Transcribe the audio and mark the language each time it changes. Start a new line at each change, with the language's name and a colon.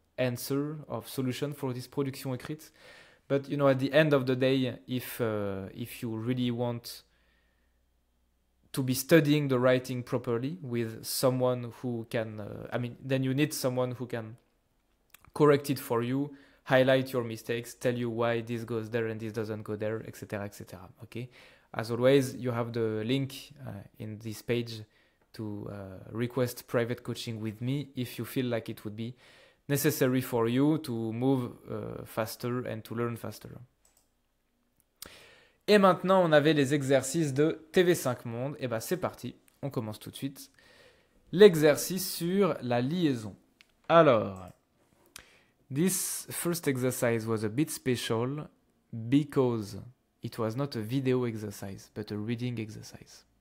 English: answer, of solution for this production écrite. But you know, at the end of the day, if you really want to be studying the writing properly with someone who can, then you need someone who can correct it for you, highlight your mistakes, tell you why this goes there and this doesn't go there, etc., etc. Okay. As always, you have the link in this page to request private coaching with me if you feel like it would be necessary for you to move faster and to learn faster.
French: Et maintenant, on avait les exercices de TV5 Monde. Et bien, c'est parti. On commence tout de suite. L'exercice sur la liaison.
English: Alors, this first exercise was a bit special because it was not a video exercise, but a reading exercise.